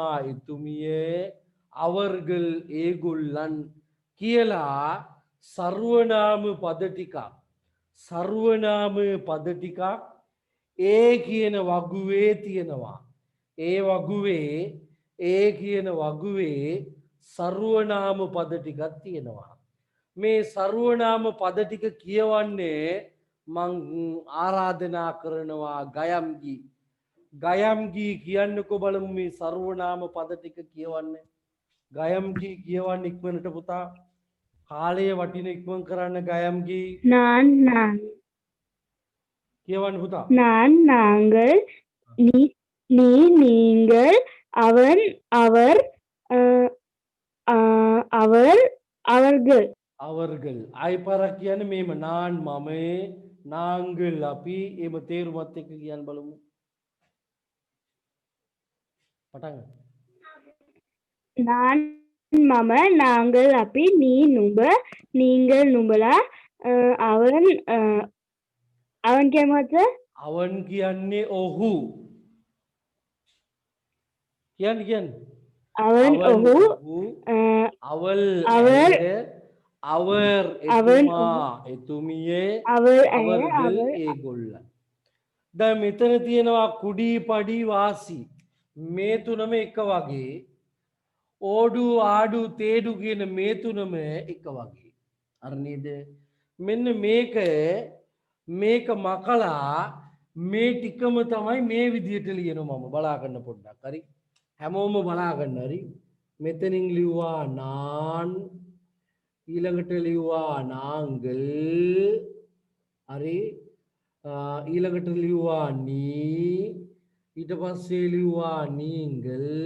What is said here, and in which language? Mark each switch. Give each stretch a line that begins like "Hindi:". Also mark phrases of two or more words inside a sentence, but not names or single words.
Sinhala: එතුමිය அவர்கள் ඒගොල්ලන් කියලා සර්වනාම පද ටිකක් සර්වනාම පද ටිකක් ඒ කියන වගුවේ තියෙනවා ඒ වගුවේ ඒ කියන වගුවේ සර්වනාම පද ටිකක් තියෙනවා මේ සර්වනාම පද ටික කියවන්නේ මං ආරාධනා කරනවා ගයම්ගී කියන්නකෝ බලමු මේ සර්වනාම පද ටික කියවන්නේ ගයම්ගී කියවන්න ඉක්මනට පුතා කාලය වටින ඉක්මන් කරන්න ගයම්ගී
Tamil: நான் நான்
Sinhala: කියවන්න පුතා
Tamil: நான் நாங்கள் நீ நீ நீங்கள் அவன் அவர் அவர் அவர்கள்
Sinhala: அவர்கள் ආයිපාරක් කියන්නේ මේම නාන් මම නාංගල් අපි එම තේරුමත් එක්ක කියන්න බලමු පටන් ගන්න.
Tamil: நான் මම நாங்கள் අපි நீ නුඹ நீங்கள் නුඹලා அவன் அவன் කියමත
Sinhala: අවන් කියන්නේ ඔහු කියන්න
Tamil: அவன் ඔහු අවල් அவர் அவர் அவன்
Sinhala: එතුමා එතුමියේ
Tamil: அவர்
Sinhala: අවර්ගල් ඒගොල්ල දැන් මෙතන තියෙනවා
Tamil: குடி படி வாசி
Sinhala: මේ තුනම එක වගේ ඕඩු
Tamil: ஆடு தேடு
Sinhala: කියන මේ තුනම එක වගේ අර නේද මෙන්න මේක මකලා මේ ටිකම තමයි මේ විදිහට ලියනවා මම බලා ගන්න පොඩ්ඩක් හරි හැමෝම බලා ගන්න හරි මෙතනින් ලිව්වා නාන් ඊළඟට ලිව්වා නාංගල් හරි ඊළඟට ලිව්වා නී ඊට පස්සේ ලිව්වා නීංගල්